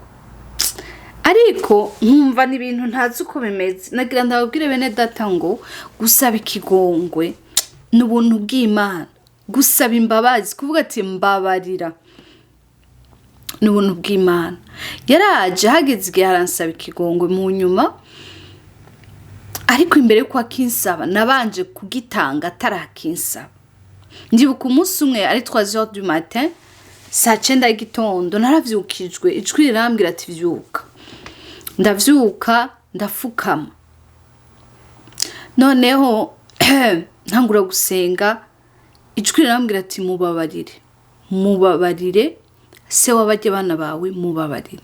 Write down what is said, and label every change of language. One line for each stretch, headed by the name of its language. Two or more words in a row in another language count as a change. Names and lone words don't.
Rundi: Ariko nkumva n'ibintu ntazi uko bimeze, nagira ndababwire bene data ngo gusaba ikigongwe n'ubuntu bw'Imana, gusaba imbabazi, kuvuga ati mbabarira n'ubuntu bw'Imana. Yaraje hageze igihe aransaba ikigongwe mu nyuma, ariko imbere ko akinsaba nabanje kugitanga atarakinsaba. Ndibuka umunsi umwe ari 3h
French: du matin,
Rundi: saa 9 y'igitondo naravyukijwe, ijwi rirambwira ati vyuka. Ndavyuka ndafukama, noneho ntangura gusenga, ijwi rirambwira ati mubabarire se wabajye bana bawe mubabarire.